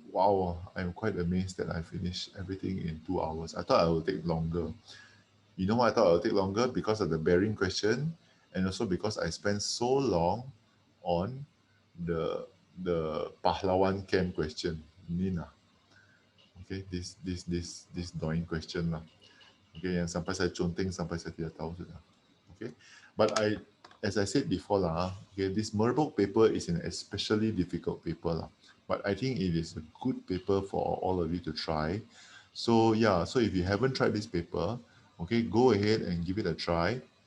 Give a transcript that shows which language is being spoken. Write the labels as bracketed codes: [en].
[en] Wow, I'm quite amazed that I finished everything in 2 hours. I thought I would take longer. You know why I thought I would take longer? Because of the bearing question, and also because I spent so long on the pahlawan camp question. Nina. Okay, this annoying question lah. [ms] Okay, yang sampai saya conteng sampai saya tidak tahu sudah. [en] Okay, but as I said before lah, okay, this Merbok paper is an especially difficult paper lah. But I think it is a good paper for all of you to try. So yeah, so if you haven't tried this paper, okay, go ahead and give it a try.